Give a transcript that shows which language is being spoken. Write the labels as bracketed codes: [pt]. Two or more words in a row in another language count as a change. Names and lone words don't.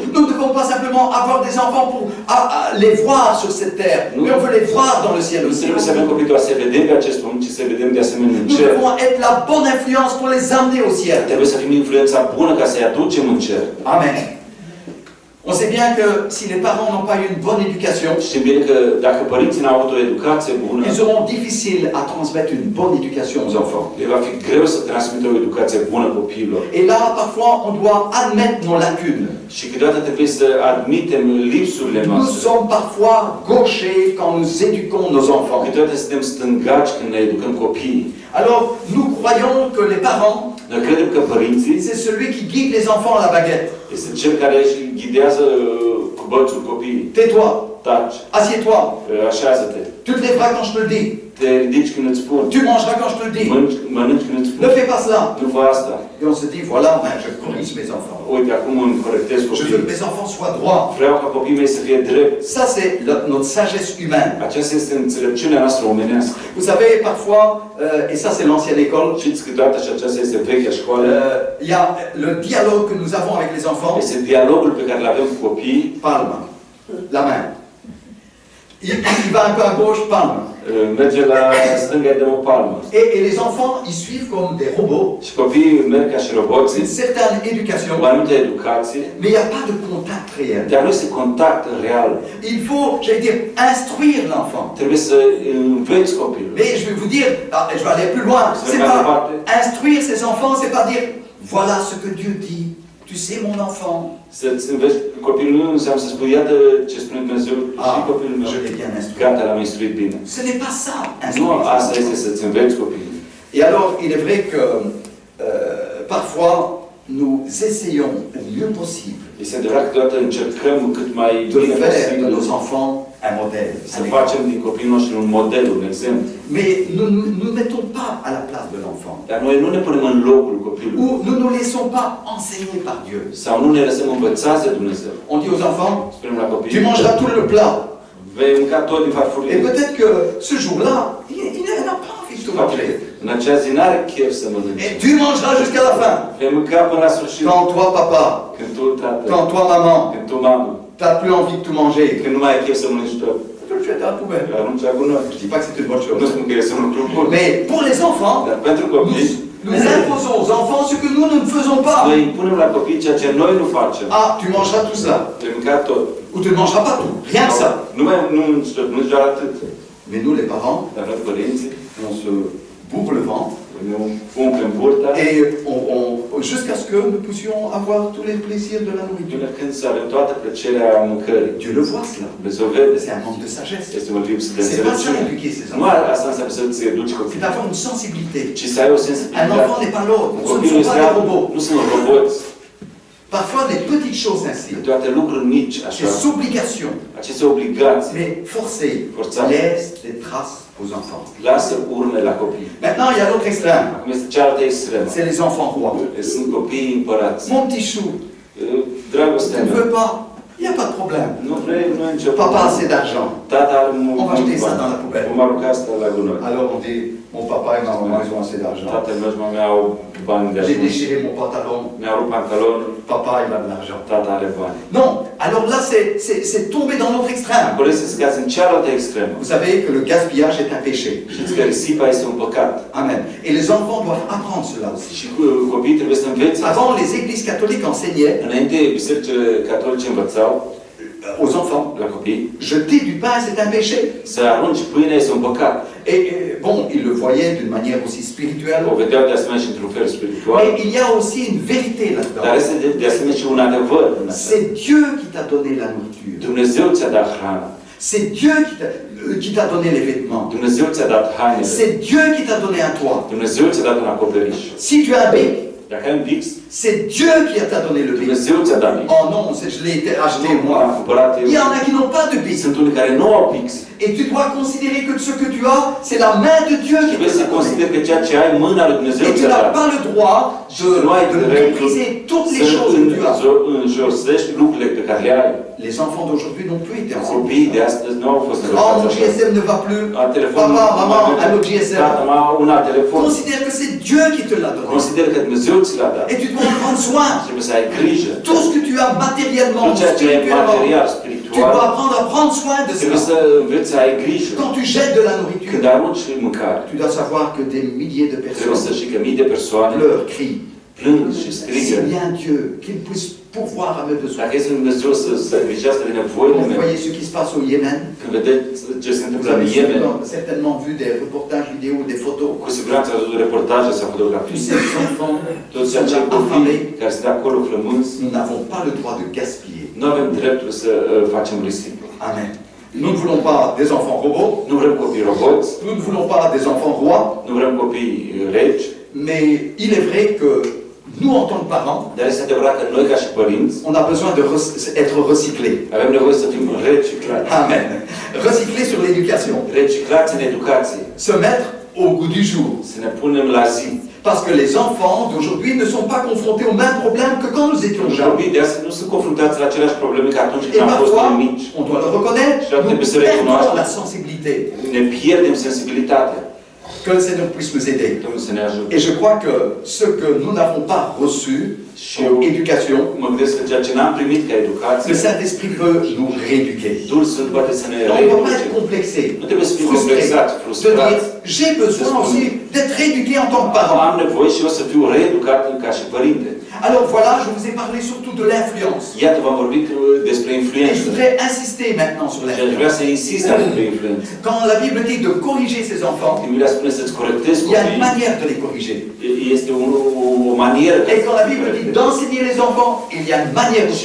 [fr] Nous ne devons pas simplement avoir des enfants pour les voir sur cette terre, mais on veut les voir dans le ciel [ro] Nu [fr] aussi. [ro] trebuie să avem copii doar să vedem pe acest pământ, ci să vedem de asemenea în [fr] Nous [ro] cer. [fr] devons être la bonne influence pour les amener au ciel. [ro] Trebuie să fim influența bună ca să-i aducem în cer. [fr] Amen. On sait bien que si les parents n'ont pas eu une bonne éducation, [ro] Știm bine că dacă părinții n-au avut o educație bună, [fr] ils auront difficile à transmettre une bonne éducation aux enfants. [ro] le va fi greu să transmită o educație bună copiilor. [fr] Et là, parfois, on doit admettre nos lacunes. [ro] Și câteodată trebuie să admitem lipsurile [fr] Nous [ro] noastre. [fr] sommes parfois gauchers quand nous éduquons nos enfants. [ro] Câteodată suntem stângaci când ne educăm copiii. [fr] Alors, nous croyons que les parents, [ro] Noi credem că părinții [fr] c'est celui qui guide les enfants à la baguette. [ro] este cel care își ghidează cu bățul copiii. [fr] Tais-toi, [ro] Taci, [fr] assieds-toi, [ro] așează-te, [fr] tu te lèveras quand je te le dis, [ro] te ridici când îți spun, [fr] tu mangeras quand je te le dis. [ro] mănânci când îți [fr] Ne [ro] spun, [fr] fais pas cela. [ro] nu fă asta. [fr] Et on se dit, voilà, ben, je corrige mes enfants. [ro] Uite, acum îmi corectez [fr] Je veux que [ro] copiii. [fr] mes enfants soient droits. [ro] Vreau ca copiii mei să fie drept. [fr] Ça, c'est notre sagesse humaine. [ro] Aceasta este înțelepciunea noastră omenească. [fr] Vous savez, parfois, et ça c'est l'ancienne école, [ro] Știți câteodată și aceasta este vechea școală. [fr] il y a le dialogue que nous avons avec les enfants, [ro] Este dialogul pe care îl avem cu copiii. [fr] palme, la main. Il va un peu à gauche, palme. [ro] Merge la stânga, îi dăm o palmă. [fr] Et les enfants, ils suivent comme des robots [ro] Și copiii merg ca și roboții, [fr] une certaine éducation, [ro] o anumită educație, [fr] mais il n'y a pas de contact réel. [ro] dar nu este contact real. [fr] Il faut, j'allais dire, instruire l'enfant. [ro] Trebuie să înveți copilul. [fr] Mais je vais vous dire, je vais aller plus loin, c'est pas instruire ses enfants, c'est pas dire, voilà ce que Dieu dit, tu sais mon enfant. [ro] Să-ți înveți copilul nu înseamnă să spui, iată ce spune Dumnezeu și copilul meu. [fr] Je l'ai bien instruit. [ro] Gata, l-am instruit bine. [fr] Ce n'est pas ça, [ro] Nu, [fr] instruire. [ro] asta este să-ți înveți copilul. [fr] Et alors, il est vrai que parfois, nous essayons au mieux possible [ro] Este adevărat că toată încercăm cât mai [fr] de [ro] bine [fr] faire de [ro] posibil [fr] nos enfants un modèle. [ro] să facem din copiii noștri un model, un exemplu. [fr] Mais nous ne nous mettons pas à la place de l'enfant. [ro] Dar noi nu ne punem în locul copilului. [fr] Ou nous ne nous laissons pas enseigner par Dieu. [ro] Sau nu ne lăsăm învățați de Dumnezeu. [fr] On dit aux enfants, [ro] Spunem la copii, [fr] tu mangeras tout le plat. [ro] vei mânca tot din [fr] Et [ro] farfurie. [fr] peut-être que ce jour-là, il n'a pas envie de tout manger. [ro] În acea zi n-are chef să mănânce. [fr] Et tu mangeras jusqu'à la fin. [ro] Vei mânca până la sfârșit. [fr] Quand toi, papa, [ro] Când tu, tată, [fr] quand toi, maman, [ro] când tu, mamă, [fr] t'as plus envie de tout manger, [ro] când nu mai ai chef să mănânci tot. [fr] tu le jettes à la poubelle. [ro] Arunci la gunoi. [fr] Je ne dis pas que c'est une bonne [ro] Nu [fr] chose. [ro] spun că este un lucru bun. [fr] Mais pour les enfants, [ro] Dar pentru copii, [fr] nous imposons aux enfants ce que nous ne faisons pas. [ro] noi impunem la copii ceea ce noi nu facem. [fr] Ah, tu mangeras tout cela. [ro] Vei mânca tot. [fr] Ou tu ne mangeras pas tout. Rien que ça. [ro] Nu mănânci tot, mănânci doar atât. [fr] Mais nous, les parents, [ro] Dar noi, părinții, [fr] on se bourre le ventre [ro] ne umplem burta [fr] et jusqu'à ce que nous puissions avoir tous les plaisirs de la nourriture. [ro] până când să avem toată plăcerea mâncării. [fr] Dieu le voit cela. [ro] Dumnezeu vede. [fr] C'est un manque de sagesse. [ro] Este un lipsă de [fr] C'est pas ça [ro] înțelepciune. [fr] éduquer ses [ro] Nu [fr] enfants. [ro] asta înseamnă să-ți educi [fr] C'est [ro] copiii, [fr] d'avoir une sensibilité. [ro] ci să ai o [fr] Un [ro] sensibilitate. [fr] enfant n'est pas l'autre. [ro] Un [fr] Ce ne [ro] copil [fr] sont [ro] nu [fr] pas [ro] este [fr] des [ro] altul, [fr] robots. [ro] nu sunt roboți. [fr] Parfois des petites choses ainsi. [ro] Toate lucruri mici, așa, [fr] Des obligations. [ro] aceste obligații, [fr] Mais forcées. [ro] Forțate. [fr] Laisse des traces aux enfants. [ro] lasă urme la copii. [fr] Maintenant, il y a l'autre extrême. [ro] Acum este cealaltă extremă. [fr] C'est les enfants rois. [ro] Sunt copiii împărați. [fr] Mon petit chou, [ro] Dragostea [fr] tu ne [ro] mea, [fr] veux pas? Il n'y a pas de problème. [ro] nu vrei, nu e nicio [fr] Papa a [ro] problemă. [fr] assez d'argent. [ro] Tata are [fr] On va jeter ça dans la poubelle. [ro] Vom arunca asta la gunoi. [fr] Alors on dit, mon papa et ma maman, ils ont assez d'argent. [ro] Tatăl meu și mama au bani de [fr] J'ai [ro] ajuns. [fr] déchiré mon pantalon. [ro] Mi-au rupt pantalonul, [fr] Papa, il a de l'argent. [ro] tata are bani. [fr] Non, alors là, c'est tombé dans l'autre extrême. [ro] Acolo este scați în cealaltă extremă. [fr] Vous savez que le gaspillage est un péché. [ro] Știți că risipa este un păcat. [fr] Amen. Et les enfants doivent apprendre cela aussi. [ro] Și copiii trebuie să învețe. [fr] Avant, les églises catholiques enseignaient [ro] Înainte, bisericile catolice învățau [fr] aux enfants, [ro] la copii [fr] jeter du pain, c'est un péché. [ro] să arunci pâine este un păcat. [fr] Et bon, ils le voyaient d'une manière aussi spirituelle. [ro] O vedeau de asemenea și într-un fel spiritual. [fr] Mais il y a aussi une vérité [ro] Dar [fr] là-dedans. [ro] este de asemenea și un adevăr în asta. [fr] C'est Dieu qui t'a donné la nourriture. [ro] Dumnezeu ți-a dat hrana. [fr] C'est Dieu qui t'a donné les vêtements. [ro] Dumnezeu ți-a dat hainele. [fr] C'est Dieu qui t'a donné un toit. [ro] Dumnezeu ți-a dat un acoperiș. [fr] Si tu as un bec, [ro] Dacă ai un pix, [fr] c'est Dieu qui t'a donné le bec. [ro] Dumnezeu ți-a dat pix. [fr] Oh non, je l'ai acheté [ro] Nu am [fr] moi. [ro] cumpărat [fr] Il y [ro] eu. [fr] en a qui n'ont pas de bec. [ro] Sunt unii care nu au pix. [fr] Et tu dois considérer que ce que tu as, c'est la main de Dieu qui [ro] Trebuie [fr] te [ro] să [fr] l'a donné. [ro] consideri că ceea ce ai în mâna lui Dumnezeu [fr] Et tu [ro] ți-a [fr] n'as [ro] dat. [fr] pas le droit de mépriser toutes les choses que tu as. [ro] Să înjosești lucrurile pe care le ai. [fr] Les enfants d'aujourd'hui n'ont plus été [ro] Copiii de [fr] enseignés. [ro] astăzi nu au fost [fr] Oh, [ro] învățați [fr] mon [ro] așa. [fr] GSM ne va plus. [ro] A, telefonul [fr] Papa, [ro] nu [fr] maman, [ro] mai merge. [fr] un autre GSM. [ro] Tata, mama, un alt telefon. [fr] Considère que c'est Dieu qui te l'a donné. [ro] Consider că Dumnezeu ți l-a dat. [fr] Et tu dois en prendre soin. [ro] Trebuie să ai grijă. [fr] Tout ce que tu as matériellement, [ro] Tot ceea ce ai [fr] spirituellement, [ro] material, [fr] tu [ro] spiritual, [fr] dois apprendre à prendre soin de [ro] trebuie [fr] cela. [ro] să înveți să ai grijă. [fr] Quand tu jettes de la nourriture, [ro] Când arunci mâncare, [fr] tu dois savoir que des milliers de [ro] trebuie să [fr] personnes [ro] știi că mii de persoane [fr] pleurent, crient. [ro] plâng și strigă. [fr] C'est bien Dieu qu'il puisse pourvoir à mes besoins. [ro] Dacă este Dumnezeu să grijească de nevoile [fr] Vous [ro] mele, [fr] voyez ce qui se passe au Yémen. [ro] când vedeți ce se [fr] Vous [ro] întâmplă în [fr] avez [ro] Yemen, [fr] certainement vu des reportages vidéo, des photos. [ro] cu siguranță ați văzut reportaje sau [fr] Tous [ro] fotografii. [fr] ces enfants, [ro] Toți acei copii care sunt acolo flămânzi, [fr] nous n'avons pas le droit de gaspiller. [ro] nu avem dreptul să facem risipă. [fr] Amen. Nous ne voulons pas des enfants robots, [ro] Nu vrem copii roboți, [fr] nous ne voulons pas des enfants rois, [ro] nu vrem copii regi, [fr] mais il est vrai que nous, en tant que parents, [ro] dar este adevărat că noi ca și părinți [fr] on a besoin d'être recyclés. [ro] avem nevoie să fim reciclați. [fr] Amen. Recyclés sur l'éducation. [ro] Reciclați în educație, [fr] Se mettre au goût du jour. [ro] să ne punem la zi. [fr] Parce que les enfants d'aujourd'hui ne sont pas confrontés aux mêmes problèmes que quand nous étions jeunes. [ro] Copiii de astăzi nu sunt confruntați la aceleași probleme ca atunci [fr] Et [ro] când am fost [fr] parfois, [ro] noi mici. [fr] on doit le reconnaître, nous perdons la sensibilité. [ro] Ne pierdem sensibilitatea. [fr] Que le Seigneur puisse nous aider. [ro] Domnul să ne ajute. [fr] Et je crois que ce que nous n'avons pas reçu comme éducation, [ro] Mă gândesc că ceea ce n-am primit ca educație, [fr] le Saint-Esprit peut nous rééduquer. [ro] Duhul Sfânt poate să ne [fr] On ne doit pas être [ro] reeduce. [fr] complexé, [ro] Nu trebuie să fim [fr] frustré, [ro] complexați, [fr] de [ro] frustrați. [fr] dire j'ai besoin aussi d'être rééduqué en tant que parent. [ro] Am nevoie și eu să fiu reeducat ca și părinte. [fr] Alors voilà, je vous ai parlé surtout de l'influence. [ro] Iată, v-am vorbit despre [fr] Et je [ro] influență. [fr] voudrais insister maintenant sur [ro] Și aș [fr] l'influence. [ro] vrea să insist asupra influenței. [fr] Quand la Bible dit de corriger ses enfants, [ro] Când Biblia spune să-ți corectezi [fr] il y a une [ro] copiii, [fr] manière de les corriger. [ro] este o manieră. [fr] Et quand la Bible dit d'enseigner les enfants, il y a une manière aussi